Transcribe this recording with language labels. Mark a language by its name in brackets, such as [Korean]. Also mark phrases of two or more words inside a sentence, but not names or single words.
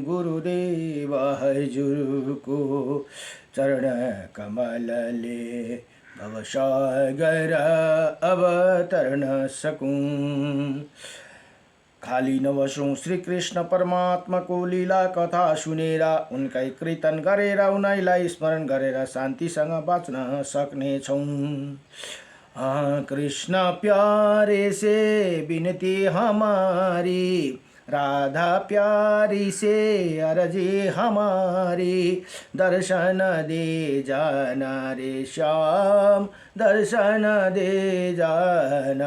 [Nepali] गुरुदेव हजुरको चरण कमलले भवसागर अवतरण सकूं। खाली नबसौं श्री कृष्ण परमात्मा को लीला कथा सुनेर, उनकै कीर्तन गरेर उनैलाई स्मरण गरेर शान्तिसँग बाँच्न सक्नेछौं। [Hindi] कृष्ण प्यारे से विनती हमारी, राधा प्यारी से अर्जी हमारी। दर्शन दे जाना रे श्याम, दर्शन दे जाना।